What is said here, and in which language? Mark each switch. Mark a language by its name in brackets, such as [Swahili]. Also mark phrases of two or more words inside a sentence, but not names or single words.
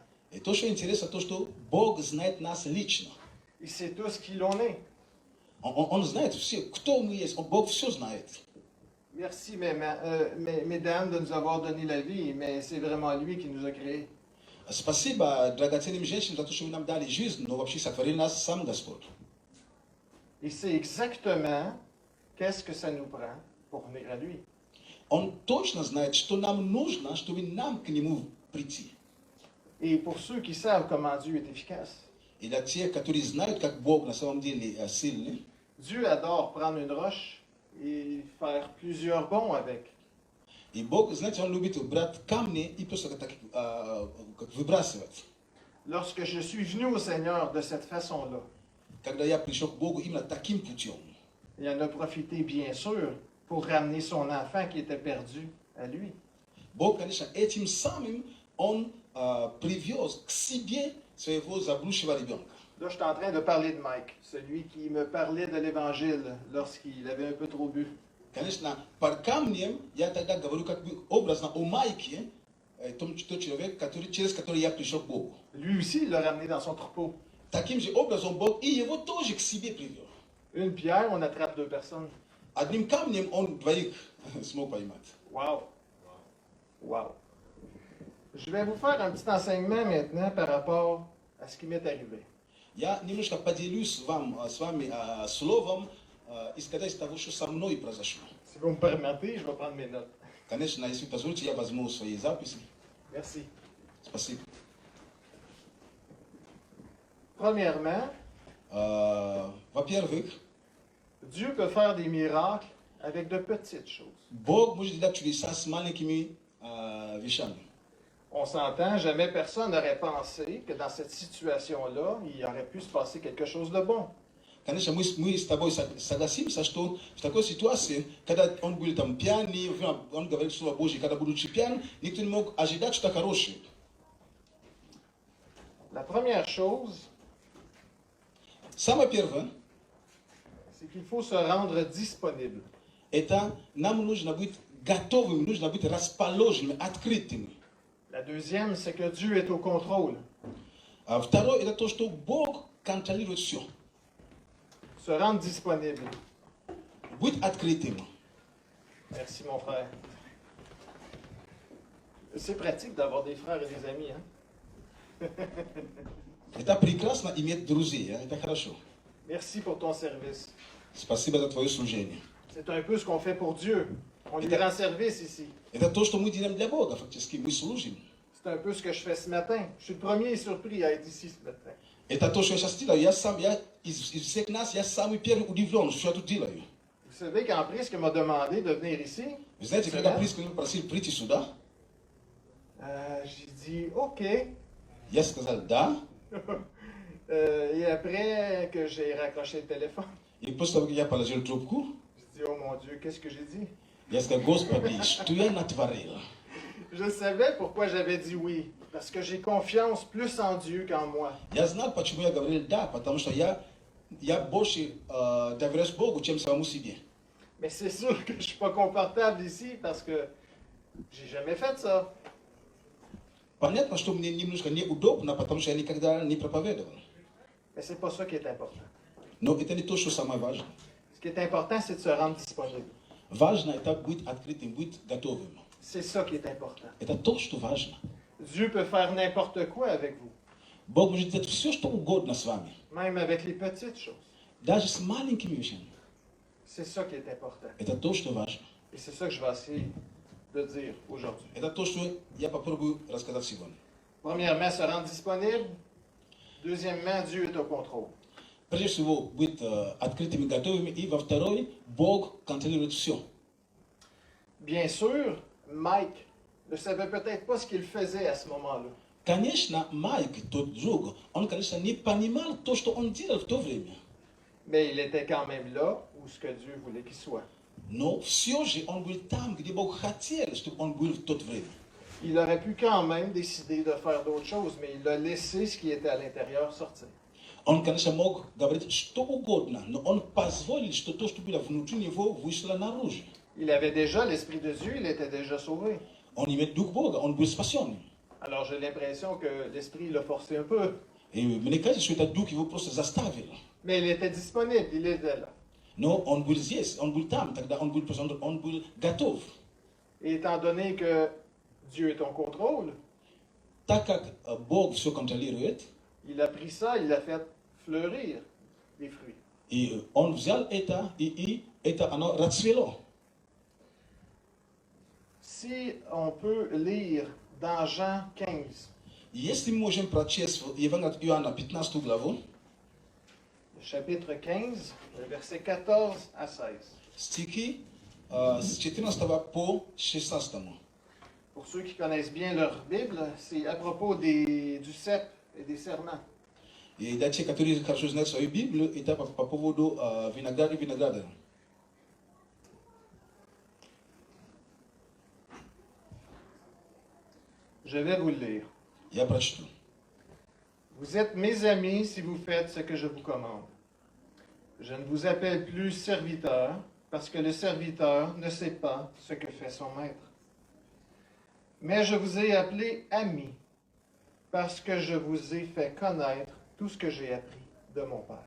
[Russian] И то, что интересно, то, что Бог знает нас лично. [French] Il sait tous qui l'on est. [Russian] Он знает все, кто мы есть, Бог все знает. [French] Merci, mesdames, de nous avoir donné la vie, mais c'est vraiment lui qui nous a créés. [Russian] Спасибо драгоценным женщинам за то, что вы нам дали жизнь, но вообще сотворил нас сам Господь. [French] Il sait exactement qu'est-ce que ça nous prend pour venir à lui. [Russian] Он точно знает, что нам нужно, чтобы нам к Нему прийти. [French] Et pour ceux qui savent comment Dieu est efficace, [Russian] И для тех, которые знают, как Бог на самом деле сильный, [French] Dieu adore prendre une roche et faire plusieurs bonds avec. [Russian] и Бог, знаете, Он любит брать камни и просто так, как выбрасывать. [French] Lorsque je suis venu au Seigneur de cette façon-là, [Russian] Когда я пришел к Богу именно таким путем, [French] il en a profité, bien sûr, pour ramener son enfant qui était perdu à lui. [Russian] Бог, конечно, этим самым Он привез к себе своего заблудшего ребенка. [French] Là, je suis en train de parler de Mike, celui qui me parlait de l'Évangile lorsqu'il avait un peu trop bu. [Russian] Конечно, под камнем я тогда говорю как бы образно о Майке, том человек, через который я пришел к Богу. [French] Lui aussi, il l'a ramené dans son troupeau. [Russian] Таким же образом Бог и его тоже к себе привел. [French] Une pierre, on attrape deux personnes. [Russian] Одним камнем он двоих смог поймать. Wow! Wow! [French] Je vais vous faire un petit enseignement maintenant par rapport à ce qui m'est arrivé. [Russian] Я немножко поделюсь с вами словом, исходя из того, что со мной произошло. [French] Si vous me permettez, je vais prendre mes notes. [Russian] Конечно, если позволите, я возьму свои записи. [French] Merci. [Russian] Спасибо. [French] Premièrement, [Russian] Во-первых, [French] Dieu peut faire des miracles avec de petites choses. [Russian] Бог может делать чудеса с маленькими вещами. [French] On s'entend, jamais personne n'aurait pensé que dans cette situation-là, il aurait pu se passer quelque chose de bon. [Russian] Конечно, мы с тобой согласимся, что в такой ситуации, когда он был там пьяный, он говорит Слово Божье, когда будучи пьян, никто не мог ожидать что-то хорошее. [French] La première chose, [Russian] Самое первое, [French] c'est qu'il faut se rendre disponible. [Russian] это нам нужно быть готовым, нужно быть расположенными, открытыми. [French] La deuxième, c'est que Dieu est au contrôle. [Russian] А второе, это то, что Бог контролирует все. [French] Se rendre disponible. [Russian] Быть открытым. [French] Merci, mon frère. C'est pratique d'avoir des frères et des amis, hein? [Russian] Это прекрасно иметь друзей, это хорошо. [French] Merci pour ton service. [Russian] Спасибо за твое служение. [French] C'est un peu ce qu'on fait pour Dieu. On lui rend service ici. [Russian] Это то, что мы делаем для Бога, фактически мы служим. [French] C'est un peu ce que je fais ce matin. Je suis le premier surpris à être ici ce matin. [Russian] Это то, что я сейчас делаю. Я из всех нас, я самый первый удивлен, что я тут делаю. [French] Vous savez qu'en Prisque m'a demandé de venir ici. [Russian] Вы знаете, когда Приска меня просил прийти сюда, [French] J'ai dit OK. [Russian] я сказал да. [French] Et après que j'ai raccroché le téléphone, [Russian] И после того, как я положил трубку, [French] j'ai dit oh mon Dieu, qu'est-ce que j'ai dit? [Russian] я сказал, Господи, что я натворил? [French] Je savais pourquoi j'avais dit oui. Parce que j'ai confiance plus en Dieu qu'en moi. [Russian] Я знал, почему я говорил да, потому что я больше доверяюсь Богу, чем самому себе. [French] Mais c'est sûr que je suis pas confortable ici parce que j'ai jamais fait ça. [Russian] Понятно, что мне немножко неудобно, потому что я никогда не проповедовал. [French] Mais c'est pas ça qui est important. [Russian] Но это не то, что самое важное. [French] Ce qui est important, c'est de se rendre disponible. [Russian] Важно это быть открытым, быть готовым. [French] C'est ça qui est important. [Russian] Это то, что важно. [French] Dieu peut faire n'importe quoi avec vous, [Russian] Бог может делать все, что угодно с вами. [French] même avec les petites choses. [Russian] Даже с маленькими вещами. [French] C'est ça qui est important. [Russian] Это то, что важно. [French] Et c'est ça que je vais essayer de dire aujourd'hui. [Russian] Это то, что я попробую рассказать сегодня. [French] Premièrement, se rendre disponible. Deuxièmement, Dieu est au contrôle. [Russian] Прежде всего, быть открытыми, готовыми. И во второй, Бог контролирует все. [French] Bien sûr, Mike ne savait peut-être pas ce qu'il faisait à ce moment-là. [Russian] Конечно, Майк, тот друг, он, конечно, не понимал то, что он делал в то время. [French] Mais il était quand même là où ce que Dieu voulait qu'il soit. [Russian] Но все же он был там, где Бог хотел, чтобы он был в то время. [French] Il aurait pu quand même décider de faire d'autres choses, mais il a laissé ce qui était à l'intérieur sortir. [Russian] On конечно мог говорить что угодно, но он позволил, что то, что было внутри него, вышло наружу. [French] Il avait déjà l'Esprit de Dieu, il était déjà sauvé. [Russian] Он имеет Дух Бога, он был спасен. [French] Alors j'ai l'impression que l'Esprit l'a forcé un peu. [Russian] И мне кажется, что этот Дух его просто заставил. [French] Mais il était disponible, il était là. [Russian] Но он был здесь, он был там, тогда он был готов. [French] Et étant donné que Dieu est en contrôle, [Russian] Так как Бог все контролирует, [French] il a pris ça, il l'a fait fleurir, des fruits. [Russian] и он взял это, и это оно расцвело. [French] Si on peut lire dans Jean 15, [Russian] Если мы можем прочесть в Евангелии от Иоанна 15 главу, [French] le chapitre 15, le verset 14 à 16. [Russian] стихи с 14 по 16. [French] Pour ceux qui connaissent bien leur Bible, c'est à propos du cep et des serments. [Russian] И для тех, которые хорошо знают свою Библию, это по поводу винограда и винограда. [French] Je vais vous le lire. [Russian] Я прочту. [French] Vous êtes mes amis si vous faites ce que je vous commande. Je ne vous appelle plus serviteur, parce que le serviteur ne sait pas ce que fait son maître. Mais je vous ai appelé amis, parce que je vous ai fait connaître tout ce que j'ai appris de mon Père.